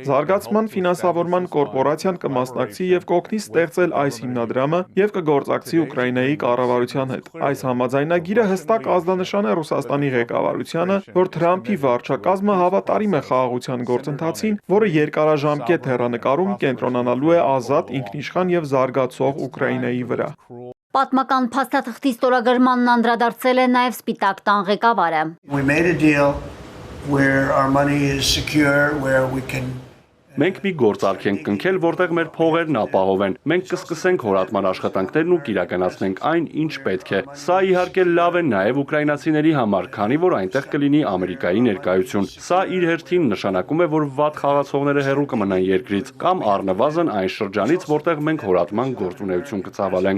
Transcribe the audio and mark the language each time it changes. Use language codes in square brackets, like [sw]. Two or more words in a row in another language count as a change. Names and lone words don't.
[hy] Զարգացման ֆինանսավորման կորպորացիան կմասնակցի եւ կօգնի ստեղծել այս հիմնադրամը եւ կգործակցի Ուկրաինայի կառավարության հետ։ Այս համաձայնագիրը հստակ ազդանշան է Ռուսաստանի ղեկավարությանը, որ Թրամփի վարչակազմը հավատարիմ է խաղաղության գործընթացին, որը երկարաժամկետ հեռանկարում կենտրոնանալու է ազատ, ինքնիշխան եւ զարգացող Ուկրաինայի վրա։ Պատմական փաստաթղթի ստորագրմանն անդրադարձել է նաև Սպիտակ տան ղեկավարը։ [en] We made a deal where our money is secure, where we can [hy] Մենք մի գործարք ենք կնքել, որտեղ մեր փողերն ապահով են։ Մենք կսկսենք հորատման աշխատանքներն ու կիրականացնենք այն, ինչ պետք է։ Սա իհարկե լավ է նաև ուկրաինացիների համար, քանի որ այնտեղ կլինի Ամերիկայի ներկայություն։ Սա իր հերթին նշանակում է, որ վատ խաղացողները հեռու կմնան երկրից, կամ առնվազն այն շրջանից, որտեղ մենք հորատման գործունեություն կցավալենք։